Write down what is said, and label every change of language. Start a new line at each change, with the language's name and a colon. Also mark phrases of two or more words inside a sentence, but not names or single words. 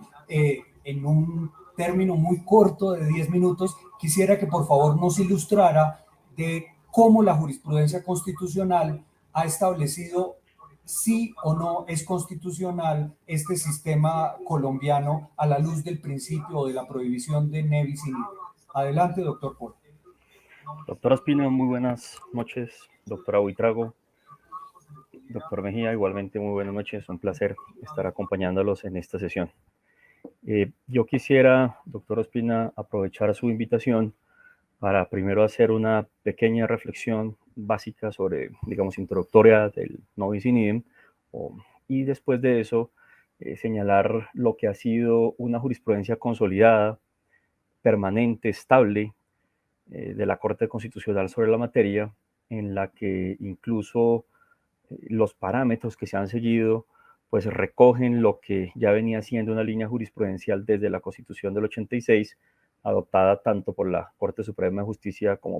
Spanish: En un término muy corto de 10 minutos, quisiera que por favor nos ilustrara de cómo la jurisprudencia constitucional ha establecido si o no es constitucional este sistema colombiano a la luz del principio de la prohibición de
Latin: ne bis in idem.
Spanish: Adelante, doctor Polo. Doctora Ospina, muy buenas noches. Doctora Buitrago, doctor Mejía, igualmente muy buenas noches. Un placer estar acompañándolos en esta sesión. Yo quisiera, doctor Ospina, aprovechar su invitación para primero hacer una pequeña reflexión básica sobre, digamos, introductoria del
Latin: no bis in idem,
Spanish: y después de eso señalar lo que ha sido una jurisprudencia consolidada, permanente, estable, de la Corte Constitucional sobre la materia, en la que incluso los parámetros que se han seguido pues recogen lo que ya venía siendo una línea jurisprudencial desde la Constitución del 86, adoptada tanto por la Corte Suprema de Justicia como